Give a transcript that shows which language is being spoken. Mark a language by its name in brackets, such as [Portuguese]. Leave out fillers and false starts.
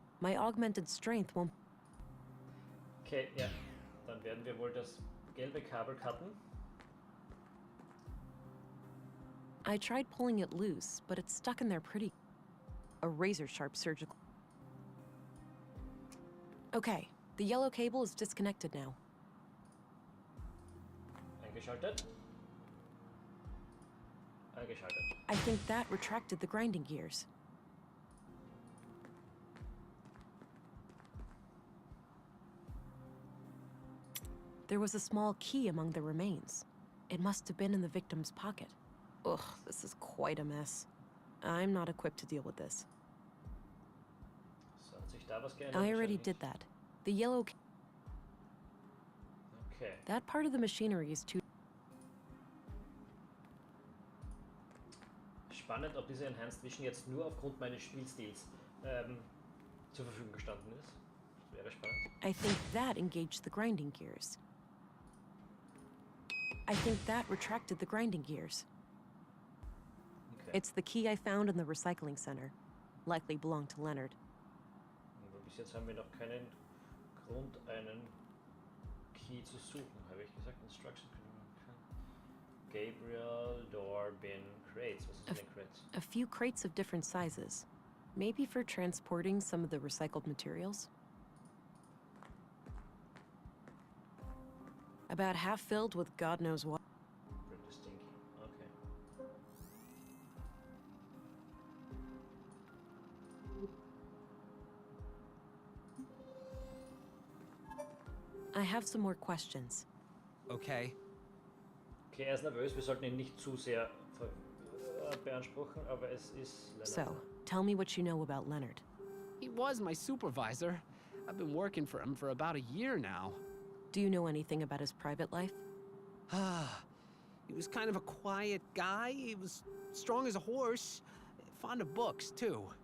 [English] My augmented strength won't... [German] Okay, ja. Dann werden wir wohl das gelbe Kabel cutten. [English] I tried pulling it loose, but it's stuck in there pretty... A razor-sharp surgical... Okay, the yellow cable is disconnected now. [German] Eingeschaltet. Eingeschaltet. [English] I think that retracted the grinding gears. There was a small key among the remains. It must have been in the victim's pocket. Ugh, this is quite a mess. I'm not equipped to deal with this. [German] So, hat sich da was geändert? [English] I already [German] Wahrscheinlich. [English] did that. The yellow... Okay. That part of the machinery is too... [German] Spannend, ob diese Enhanced Vision jetzt nur aufgrund meines Spielstils zur Verfügung gestanden ist. Das wäre spannend. [English] I think that engaged the grinding gears. I think that retracted the grinding gears. Okay. It's the key I found in the recycling center. Likely belonged to Leonard. [German] Aber bis jetzt haben wir noch keinen Grund, einen Key zu suchen. Habe ich gesagt? Instruction. Gabriel, [English] door, bin, crates. [German] Was ist in den crates? [English] A few crates of different sizes. Maybe for transporting some of the recycled materials? About half filled with God knows what. Pretty stinky. Okay. I have some more questions. Okay. [German] Okay, er ist nervös. Wir sollten ihn nicht zu sehr beanspruchen, aber es ist Leonard. [English] So, tell me what you know about Leonard. He was my supervisor. I've been working for him for about a year now. Do you know anything about his private life? He was kind of a quiet guy. He was strong as a horse. Fond of books, too.